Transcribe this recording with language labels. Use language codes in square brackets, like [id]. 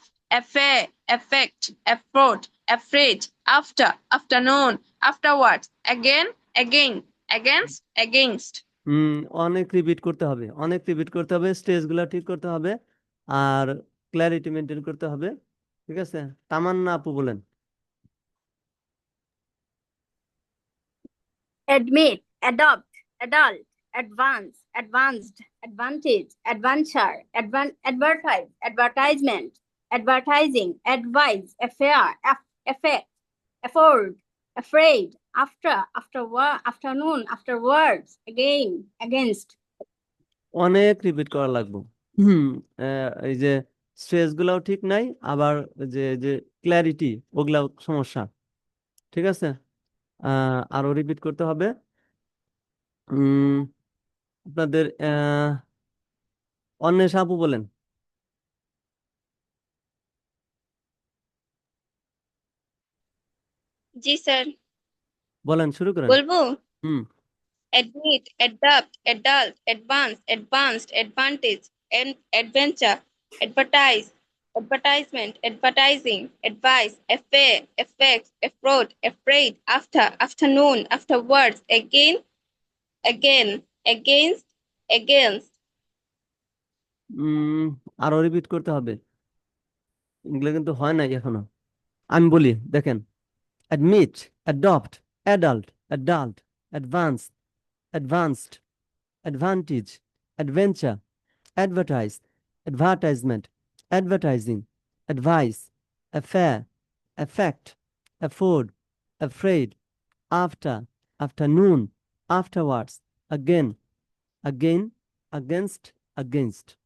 [en] affair, affect, afford, afraid, after, afternoon, afterwards, again, again, against, against. [bn] অনেক repeat করতে হবে, অনেক রিপিট করতে হবে, স্টেজগুলো ঠিক করতে হবে, আর ক্ল্যারিটি মেনটেন করতে হবে। ঠিক আছে, তামান্না আপু বলেন। admit, adopt, adult, advance, advanced, advantage, adventure, advertise, advertisement, advertising, advise, affair, affect, afford, afraid, after, afternoon, afterwards, again, against. অনেক রিপিট করা লাগবে। এই যে স্ট্রেস গুলাও ঠিক নাই, আবার যে যে ক্ল্যারিটি ওগুলাও সমস্যা। ঠিক আছে, আরো রিপিট করতে হবে। উম আপনাদের অন্বেষা আপু বলেন। জি স্যার, বলেন, শুরু করেন। বলবো? হুম [en] Admit, adopt, adult, advance, advanced, advantage, and adventure, advertise, advertisement, advertising, advice, affair, effect, afford, afraid, after, afternoon, afterwards, again, again, against, against. [bn] আরো রিপিট করতে হবে, এগুলো কিন্তু হয় নাই এখনো। আমি বলি, দেখেন, [en] admit, adopt, adult, adult, advance, advanced, advantage, adventure, advertise, advertisement, advertising, advice, affair, affect, afford, afraid, after, afternoon, afterwards, again, again, against, against।